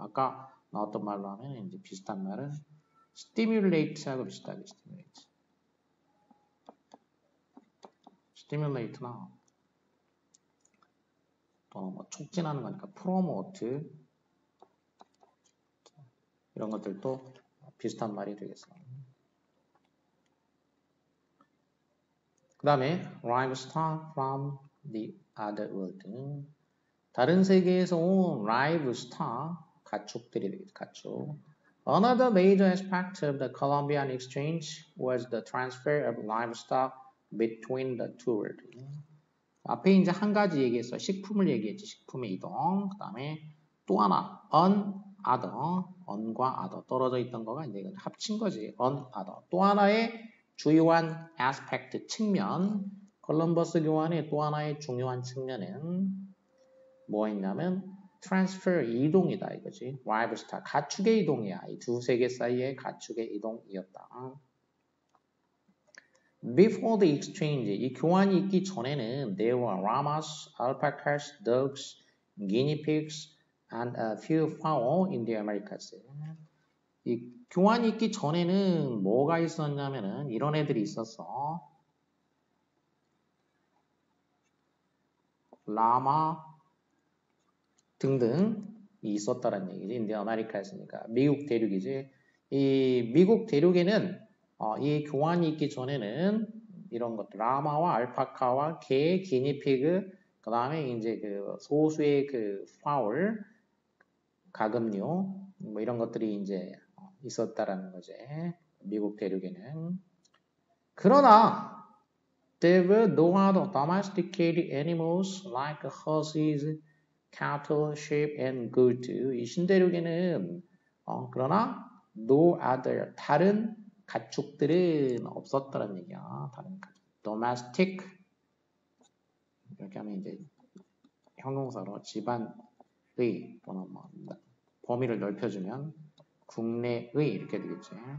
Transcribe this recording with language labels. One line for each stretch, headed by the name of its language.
Korean: 아까 나왔던 말로 하면 이제 비슷한 말은 stimulate하고 비슷하게 stimulate나 또는 뭐 촉진하는 거니까 promote 이런 것들도 비슷한 말이 되겠어. 다음에
English: livestock from the other world.
Korean: 다른 세계에서 온 livestock, 가축들이 되겠죠. 가축.
English: Another major aspect of the Columbian exchange was the transfer of livestock between the two worlds.
Korean: 앞에 이제 한 가지 얘기했어. 식품을 얘기했지. 식품의 이동. 그 다음에 또 하나, other, on과 other 떨어져 있던 거가 이제 이건 합친 거지. other. 또 하나의 주요한 aspect, 측면. 콜럼버스 교환의 또 하나의 중요한 측면은 뭐가 있냐면 transfer, 이동이다 이거지. livestock, 가축의 이동이야. 이 두 세계 사이의 가축의 이동이었다.
English: Before the exchange,
Korean: 이 교환이 있기 전에는
English: there were llamas, alpacas, dogs, guinea pigs, and a few fowl in the Americas.
Korean: 이 교환이 있기 전에는 뭐가 있었냐면은 이런 애들이 있었어. 라마 등등이 있었다는 얘기지. 인디 아메리카였으니까 미국 대륙이지. 이 미국 대륙에는 이 교환이 있기 전에는 이런 것들 라마와 알파카와 개, 기니피그, 그 다음에 이제 그 소수의 그 파울, 가금류 뭐 이런 것들이 이제 있었다라는 거지. 미국 대륙에는. 그러나
English: there were no other domesticated animals like horses, cattle, sheep, and goat.
Korean: 이 신대륙에는 그러나
English: no other
Korean: 다른 가축들은 없었다는 얘기야. 다른 가축. domestic 이렇게 하면 이제 형용사로 집안의 또는 뭐 범위를 넓혀주면 국내의 이렇게 되겠지.